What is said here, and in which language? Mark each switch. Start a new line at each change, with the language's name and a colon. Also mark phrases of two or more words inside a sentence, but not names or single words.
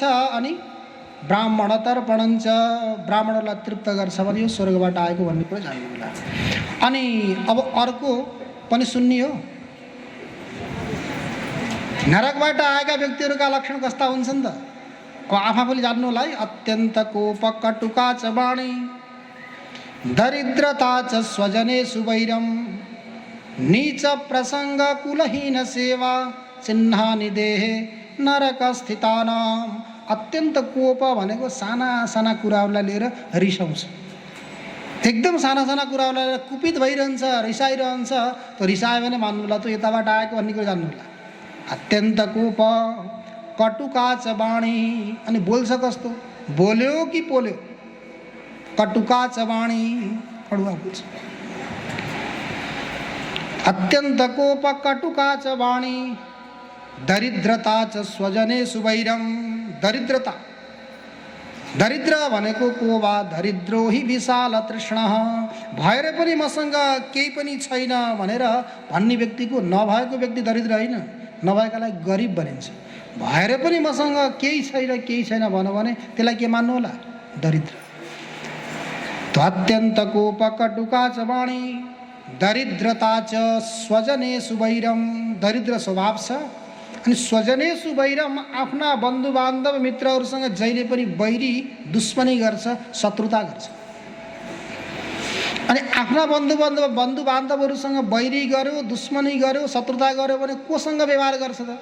Nepali: अनि ब्राह्मण तर्पणञ्च, ब्राह्मणहरूलाई तृप्त गर्छ भने यो स्वर्गबाट आएको भन्ने कुरा जान्नु होला। अनि अब अर्को पनि सुन्ने हो, नरकबाट आएका व्यक्तिहरूका लक्षण कस्ता हुन्छन् त, अब आफूले जान्नु होला है।
Sanskrit: अत्यन्त कोप कटुका च वाणी, दरिद्रता च स्वजनेषु वैरम, नीच प्रसङ्ग कुलहीन सेवा, चिह्नानि देहे नरक स्थितानाम। अत्यन्त कोप
Nepali: भनेको साना साना कुराहरूलाई लिएर रिसाउँछ, एकदम साना साना कुराहरूलाई लिएर कुपित भइरहन्छ, रिसाइरहन्छ। त्यो रिसायो भने मान्नु होला त्यो यताबाट आएको भन्ने कुरा जान्नु होला।
Sanskrit: अत्यन्त कोप कटुका च वाणी,
Nepali: अनि बोल्छ कस्तो, बोल्यो कि पोल्यो,
Sanskrit: कटुका च वाणी,
Nepali: कटुवा बोल्छ।
Sanskrit: अत्यन्त कोप कटुका च वाणी, दरिद्रता च स्वजनेषु वैरम, दरिद्रता,
Nepali: दरिद्र भनेको को वा,
Sanskrit: दरिद्रो हि विशाल तृष्ण,
Nepali: भएर पनि मसँग केही पनि छैन भनेर भन्ने व्यक्तिको, नभएको व्यक्ति दरिद्र होइन, नभएकालाई गरिब भनिन्छ। भएर पनि मसँग केही छैन भन्यो भने त्यसलाई के मान्नु होला, दरिद्र।
Sanskrit: अत्यन्त कोप कटुका च वाणी, दरिद्रता च स्वजनेषु वैरम,
Nepali: दरिद्र स्वभाव छ। अनि
Sanskrit: स्वजनेषु वैरम,
Nepali: आफ्ना बन्धु बान्धव मित्रहरूसँग जहिले पनि वैरी, दुश्मनी गर्छ, शत्रुता गर्छ। अनि आफ्ना बन्धु बान्धवहरूसँग वैरी गर्यो, दुश्मनी गर्यो, शत्रुता गर्यो भने कोसँग व्यवहार गर्छ त?